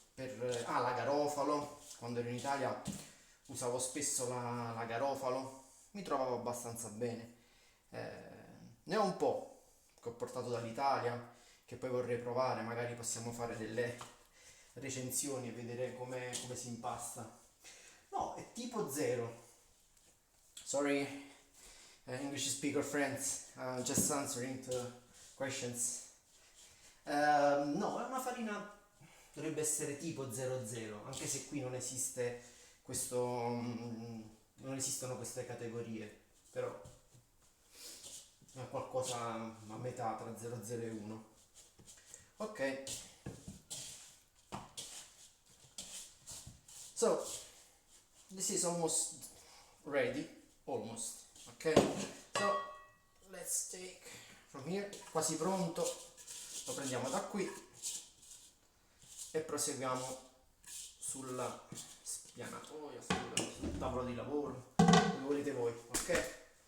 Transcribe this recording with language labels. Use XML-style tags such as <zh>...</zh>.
<it>La Garofalo, quando ero in Italia usavo spesso la Garofalo, mi trovavo abbastanza bene. Ne ho un po' che ho portato dall'Italia, che poi vorrei provare, magari possiamo fare delle recensioni e vedere come si impasta. No, è tipo zero.</it> <en>Sorry, English speaker friends, just answering to questions.</en> <it>No, è una farina, dovrebbe essere tipo 00, anche se qui non esiste questo, non esistono queste categorie, però è qualcosa a metà tra 00 e 1.</it> <en>Ok, so this is almost ready, almost.</en> <it>Ok,</it> <en>so let's take from here,</en> <it>quasi pronto, lo prendiamo da qui e proseguiamo sulla spianatoia, sul tavolo di lavoro, dove volete voi, ok?</it>